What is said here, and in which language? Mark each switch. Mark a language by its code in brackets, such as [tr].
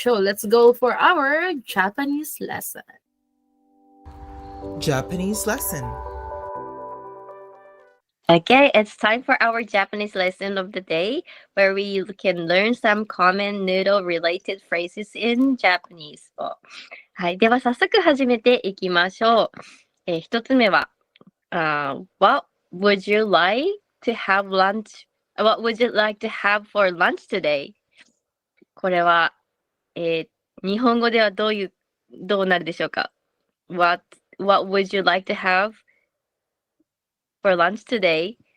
[en] So let's go for our Japanese lesson. Japanese lesson. Okay, it's time for our Japanese lesson of the day, where we can learn some common noodle-related phrases in Japanese を。 [ja] はい、では早速始めていきましょう。一つ目は、 [en] What would you like to have lunch? What would you like to have for lunch today? [ja] これは、日本語ではどうなるでしょうか？ [en] What would you like to have for lunch today?